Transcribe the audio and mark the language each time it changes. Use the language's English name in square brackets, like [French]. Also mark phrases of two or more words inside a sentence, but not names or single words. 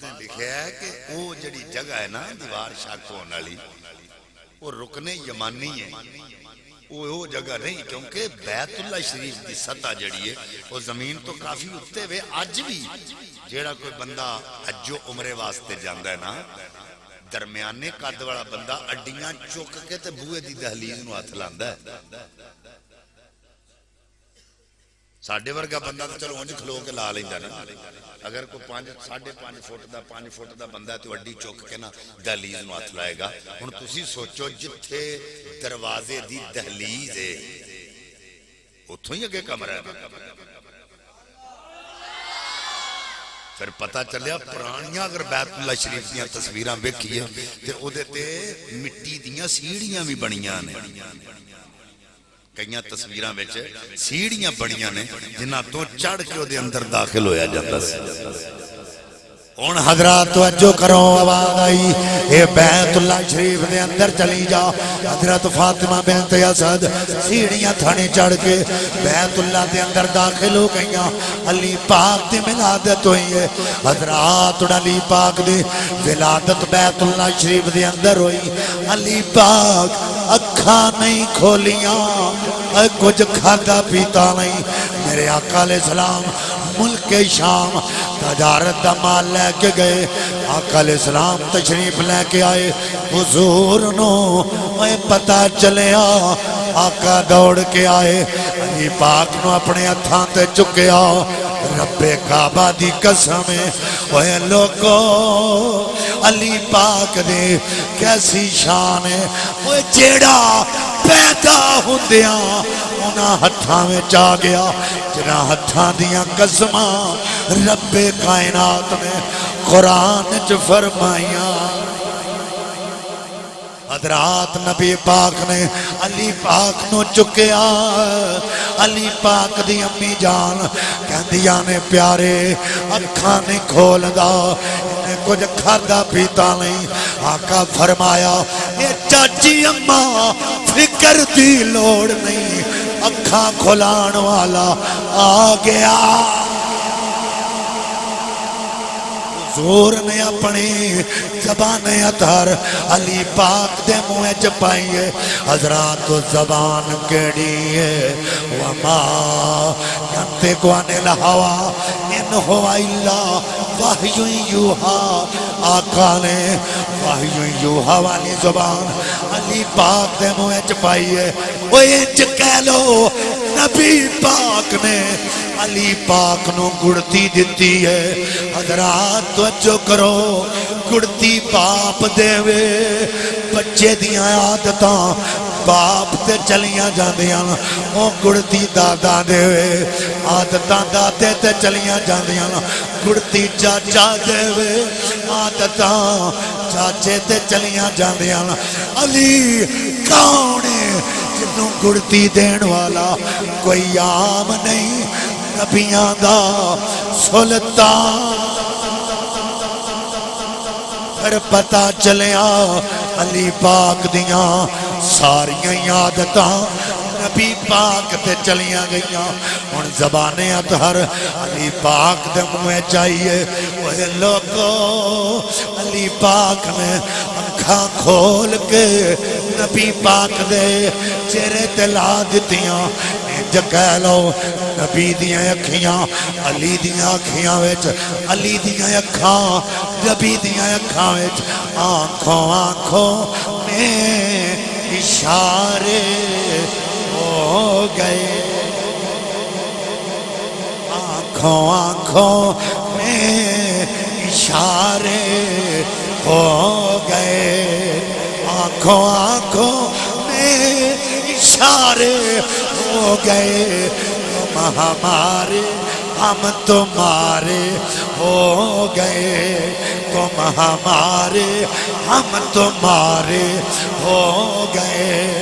[Punjabi] نے لکھیا ہے کہ وہ جڑی جگہ ہے نا دیوار شاک ہونے والی وہ رکن یمانی ہے وہ جگہ نہیں کیونکہ بیت اللہ شریف دی سطح جڑی ہے وہ زمین تو کافی اٹھتے ہوئے آج بھی جیڑا کوئی بندہ حج و عمرے واسطے جاندہ ہے نا درمیانے قد والا بندہ اڈیاں چوک کے تے بوئے دی دہلیز نو ہاتھ لاندا ہے ساڈے ورگا بندہ تو چلو اونج کھلو کے لا لیندا نا، اگر کوئی 5.5 فٹ دا 5 فٹ دا بندہ ہے تو اڈی چک کے نا دہلیز نو ہاتھ لائے گا۔ ہن تسی سوچو جتھے دروازے دی دہلیز ہے اتھوں ہی اگے کمرہ ہے، پھر پتہ چلیا پرانیاں اگر بیت اللہ شریف دیاں تصویراں ویکھیے تے او دے تے مٹی دیاں سیڑھیاں بھی بنیاں نے، کئیاں تصویراں وچ سیڑھیاں بنیاں نے جنہاں تو چڑھ کے او دے اندر داخل ہویا جاندا سی۔ ہن حضرات توجہ کرو، آواز آئی اے بیت اللہ شریف دے اندر چلی جا۔ حضرت فاطمہ بنت اسد سیڑھیاں تھانے چڑھ کے بیت اللہ دے اندر داخل ہو گئیاں۔ علی پاک دی ولادت ہوئی ہے، حضرات علی پاک دی ولادت بیت اللہ شریف دے اندر ہوئی۔ علی پاک اکھاں نہیں کھولیاں، کچھ کھادا پیتا نہیں۔ میرے آقا علیہ السلام ملک شام تجارت دا مال لے کے گئے، آقا علیہ السلام تشریف لے کے آئے، حضور نو پتہ چلیا، آقا دوڑ کے آئے، علی پاک نو اپنے ہتھاں تے چکیا، رب کعبہ دی قسم ہے اوے لوگو علی پاک دے کیسی شان ہے، اوے جیڑا پیدا ہوندیاں انہاں ہتھاں وچ آ گیا، جنہاں ہتھاں دیاں قسماں رب کائنات نے قرآن چ فرمائیاں۔ حضرات نبی پاک نے علی پاک نو چکیا، علی پاک دی امی جان کہندیاں نے پیارے اکھاں نہیں کھولدا، انہیں کچھ کھادا پیتا نہیں۔ آقا فرمایا اے چاچی اماں فکر دی لوڑ نہیں، اکھاں کھلان والا آ گیا۔ حضور نے اپنی زبان اطہر علی پاک دے منہ چ پائیے، حضرات زبان کیڑی ہے، [Arabic] وما ینطق عن الہویٰ ان ہوا الا وحی یوحیٰ، [Punjabi] آقا نے وحی یوحیٰ والی زبان علی پاک دے منہ چ پائیے۔ وہ انج کہہ لو نبی پاک نے علی پاک نو گڑتی دیتی ہے۔ حضرات توجہ کرو، گڑتی باپ دے وے، بچے دیاں عادتاں باپ تے چلیاں جاندیاں، او گڑتی دادا دے وے، عادتاں دادے تے چلیاں جاندیاں، گڑتی چاچا دے وے، عادتاں چاچے تے چلیاں جاندیاں۔ علی کون ہے جنوں گڑتی دین والا؟ کوئی عام نہیں، نبیاں دا سلطان۔ پھر پتہ چلیا علی پاک دیاں ساریاں عادتاں نبی پاک تے چلیاں گئیاں۔ ہن زبان اطہر علی پاک دے منہ چاہیے، وہ لوگو علی پاک نے اکھاں کھول کے نبی پاک دے چہرے تے لا دتیاں۔ انج کہہ لو نبی دیاں اکھیاں علی دیاں اکھیاں وچ، علی دیاں اکھاں نبی دیاں اکھاں وچ، [Urdu] آنکھوں آنکھوں میں اشارے ہو گئے، آنکھوں آنکھوں میں اشارے ہو گئے، آنکھوں آنکھوں میں اشارے ہو گئے، تم ہمارے ہم تمہارے ہو گئے، تم ہمارے ہم تمہارے ہو گئے۔